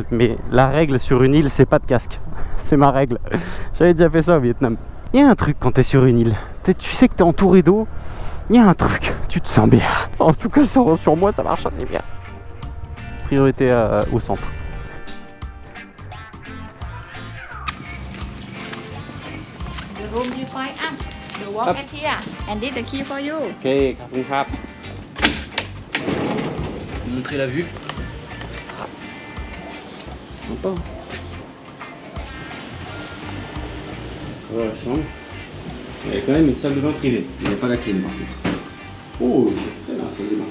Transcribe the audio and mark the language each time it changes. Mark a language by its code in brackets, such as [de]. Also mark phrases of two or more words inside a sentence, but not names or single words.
[fr] Mais la règle sur une île, c'est pas de casque. C'est ma règle. J'avais déjà fait ça au Vietnam. Il y a un truc quand t'es sur une île. Tu sais que t'es entouré d'eau. Il y a un truc. Tu te sens bien. En tout cas, sur moi, ça marche assez bien. Priorité au centre. [en] The room you find out. You walk Up. at here, and this the key for you. [th] โอเคขอบคุณครับ [fr] Montrer la vue. Sympa. Voilà la chambre. Il y a quand même une salle de bain privée. Il n'y a pas la clim par contre. Oh, c'est frais là, la salle de bain.